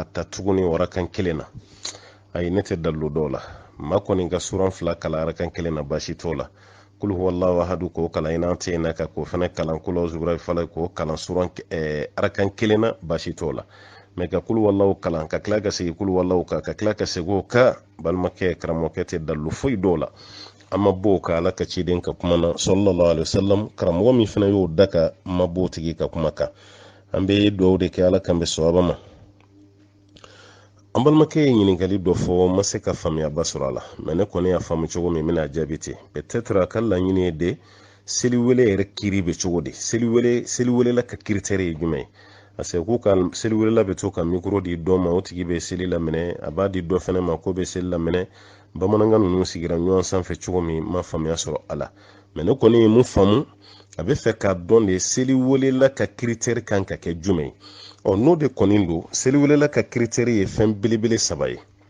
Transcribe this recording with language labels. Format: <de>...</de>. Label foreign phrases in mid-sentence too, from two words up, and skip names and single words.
<bm>ta tuguni arakan kelen na ayi ne tɛ dalilu dɔw la maa kɔni ka suran fila kalan arakan kelen na baasi t'o la</bm> <ar>قل هو الله أحد</ar> <bm>k'o kalan i n'an tɛ yen na ka k'o fana kalan kulu zubra fala k'o kalan suran arakan kelen na baasi t'o la mɛ ka</bm> <ar>قل هو الله</ar> <bm>kalan ka tila ka segin</bm> <ar>قل هو الله</ar> <bm>kan ka tila ka segin o kan balimakɛ karamɔgɔkɛ tɛ dalilu foyi dɔw la an ma b'o ka ala ka ciden ka kuma na</bm> <ar>صلى الله عليه وسلم</ar> <bm>karamɔgɔ min fana y'o da ka ma b'o tigi ka kuma kan an bɛ dugawu de kɛ ala kan bɛ sɔrɔ ma an balimakɛ ye ɲininkali dɔ fɔ ma se ka faamuyaba sɔrɔ a la mɛ ne kɔni y'a faamu cogo min bɛna jaabi ten peut-être a ka laɲini ye de seliwele yɛrɛ kiri bɛ cogo di seliwele la ka critère ye jumɛn ye ase ku ka seli welela bɛ to ka micro di dɔ ma o tigi bɛ seli laminɛ a b'a di dɔ fɛnɛ ma ko bɛ seli laminɛ bamanankan ninnu sigira ɲɔgɔn sanfɛ cogo min ma faamuya sɔrɔ a la mais ne kɔni ye mun faamu a bɛ fɛ k'a dɔn de seli welela ka critère kan ka kɛ jumɛn n'o de kɔni don seli welela ka critère ye fɛn belebele 3 ye</bm>